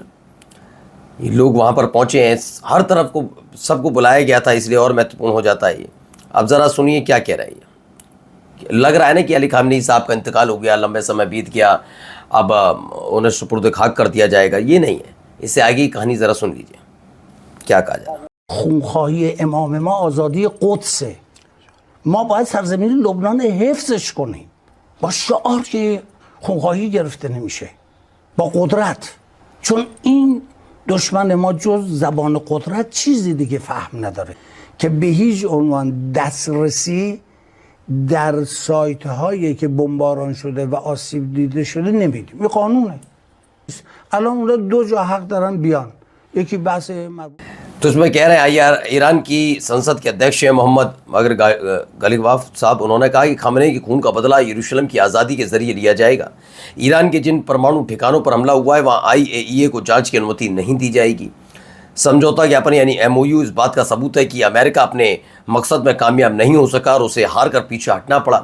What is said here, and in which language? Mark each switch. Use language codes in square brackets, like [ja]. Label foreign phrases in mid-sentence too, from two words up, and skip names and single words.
[hi] ये लोग वहाँ पर पहुँचे हैं, हर तरफ को सबको बुलाया गया था, इसलिए और महत्वपूर्ण हो जाता है ये। अब ज़रा सुनिए क्या कह रहे हैं। लग रहा है ना कि अली खामनेई साहब का इंतकाल हो गया, लंबे समय बीत गया, अब उन्हें सुपुर्द खाक कर दिया जाएगा, ये नहीं है। इससे आगे की कहानी ज़रा सुन लीजिए क्या कहा जा रहा है। [fa] خونخواهی امام ما آزادی قدسه. ما باید سرزمین لبنان حفظش کنیم با شعار که خونخواهی گرفته نمیشه، با قدرت. چون این دشمن ما جز زبان قدرت چیزی دیگه فهم نداره که به هیچ عنوان دسترسی در سایت هایی که بمباران شده و آسیب دیده شده نمیدیم. این قانونه. الان اونها دو جا حق دارن بیان، یکی بحث [hi] तो इसमें कह रहे हैं यार, ईरान की संसद के अध्यक्ष हैं मोहम्मद मगर गलिबाफ साहब, उन्होंने कहा कि खामनेई के खून का बदला यरूशलेम की आज़ादी के जरिए लिया जाएगा। ईरान के जिन परमाणु ठिकानों पर हमला हुआ है वहाँ IAEA को जांच की अनुमति नहीं दी जाएगी। समझौता ज्ञापन यानी MOU इस बात का सबूत है कि अमेरिका अपने मकसद में कामयाब नहीं हो सका और उसे हार कर पीछे हटना पड़ा।